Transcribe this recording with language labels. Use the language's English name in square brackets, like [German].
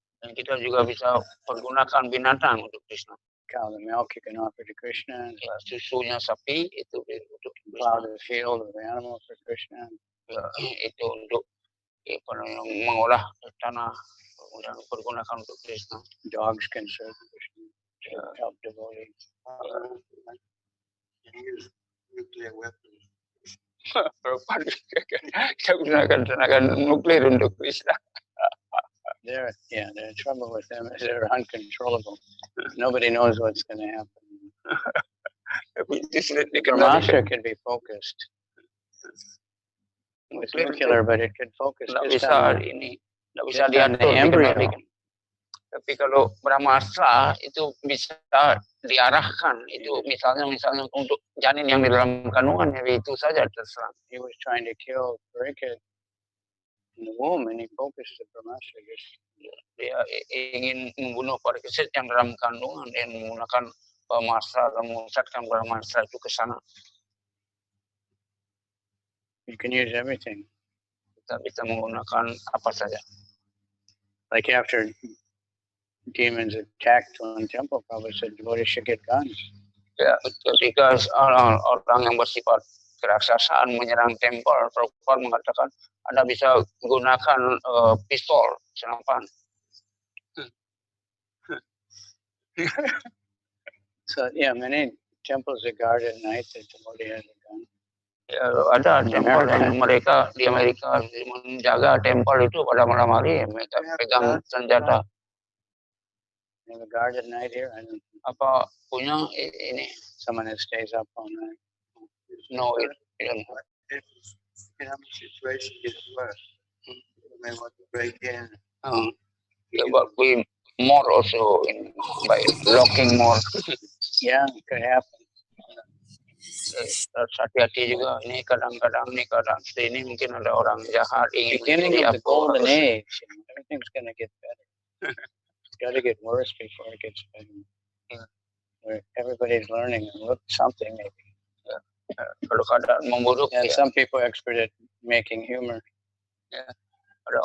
[Indonesian] Dan kita juga bisa pergunakan binatang untuk Krishna. [English] Cow, the milk you can offer to Krishna. [Indonesian] Ya, susunya sapi itu untuk [English] Plow [Indonesian] Krishna. [English] the field with animal for Krishna. [Indonesian] Ya, itu untuk mengolah tanah dan pergunakan untuk Krishna. [English] Dogs can serve Krishna. Help devotees. Use nuclear weapons. [Indonesian] Kita gunakan tenaga nuklir untuk Krishna. [English] The trouble with them is they're uncontrollable. Nobody knows what's going to happen. Brahmastra can be focused. It's nuclear, but it can focus just on the embryo. [Indonesian] Tapi kalau Brahmastra itu bisa diarahkan, itu misalnya untuk janin yang di dalam kandungan, itu saja terserang. [English] He was trying to kill Parikshit in the womb, and he focused the Brahmastra. [Indonesian] Dia ingin membunuh Parikshit yang dalam kandungan dan menggunakan Brahmastra dan memusatkan Brahmastra itu ke sana. [English] You can use everything. [Indonesian] Kita bisa menggunakan apa saja. [English] Like after demons attacked one temple, Prabhupada said devotees should get guns. [Indonesian] Ya, ketika orang yang bersifat keraksasaan menyerang tempel, Prabhupada mengatakan Anda bisa gunakan pistol, senapan. [English] So many temples are guarded at night. The devotee has a gun. [Indonesian] Ya, ada tempel yang mereka di Amerika menjaga tempel itu pada malam hari, mereka pegang senjata. [English] They have a guard at night here. I don't know. [Indonesian] Apa punya ini? [English] Someone that stays up all night. No, If economic situation gets worse, you may want to break in. But we more also by locking more. Yeah, it could happen. [Indonesian] Hati-hati juga ini kadang-kadang ini mungkin ada orang jahat ingin [English] beginning of the golden age, everything's going to get better. It's got to get worse before it gets better. Where everybody's learning and look something maybe. [Indonesian] Kalau keadaan memburuk, [English] and some people are expert at making humor. [Indonesian] Ada